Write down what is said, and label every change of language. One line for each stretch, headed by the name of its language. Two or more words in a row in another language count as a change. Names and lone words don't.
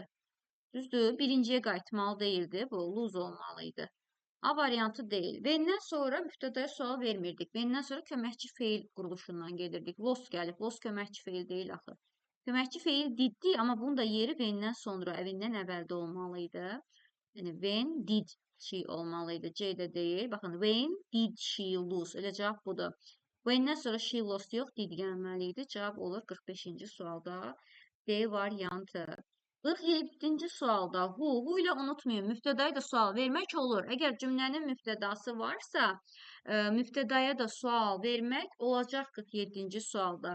Azerbaijani: Düzdür, birinciyə qayıtmalı deyildi. Bu lose olmalıydı. A variantı deyil. Vendən sonra mübtədaya sual vermirdik. Vendən sonra köməkçi feil quruluşundan gedirdik. Lost gəlib. Lost köməkçi feil deyil axı. Köməkçi feil diddi, amma bunun da yeri vendən sonra, əvindən əvvəldə olmalıydı. Yəni,
English: when did she olmalıydı. C də deyil.
Azerbaijani: Baxın,
English: when did she lose?
Azerbaijani: Elə cavab budur. When-dən sonra
English: she lost
Azerbaijani: yox, did gəlməliydi. Cavab olur 45-ci sualda. D variantı. 47-ci sualda who ilə unutmayın, mübtədaya da sual vermək olur. Əgər cümlənin mübtədası varsa, mübtədaya da sual vermək olacaq 47-ci sualda.